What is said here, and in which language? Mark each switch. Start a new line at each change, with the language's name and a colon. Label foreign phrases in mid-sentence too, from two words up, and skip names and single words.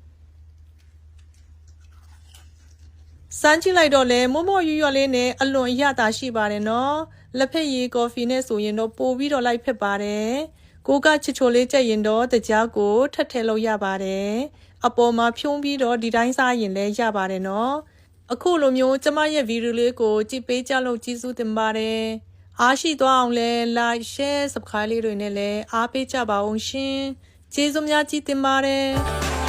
Burmese: စမ်းကြည့်လိုက်တော့လေမော့မော့ရွရွလေးနဲ့အလွန်အရသာရှိပါတယ်နော်လက်ဖက်ရည်ကော်ဖီနဲ့ဆိုရင်တော့ပို့ပြီးတော့လိုက်ဖြစ်ပါတယ်ကိုကချစ်ချိုလေးကြက်ရင်တော့တကြားကိုထပ်ထည့်လို့ရပါတယ်အပေါ်မှာဖြုံးပြီးတော့ဒီတိုင်းစားရင်လည်းရပါတယ်နော်အခုလိုမျိုးကျမရဲ့ဗီဒီယိုလေးကိုကြည့်ပေးကြလို့ကျေးဇူးတင်ပါတယ်အားရှိသွားအောင်လဲ
English: like share subscribe
Burmese: လေးတွေနဲ့လည်းအားပေးကြပါအောင်ရှင်ကျေးဇူးများကြီးတင်ပါတယ်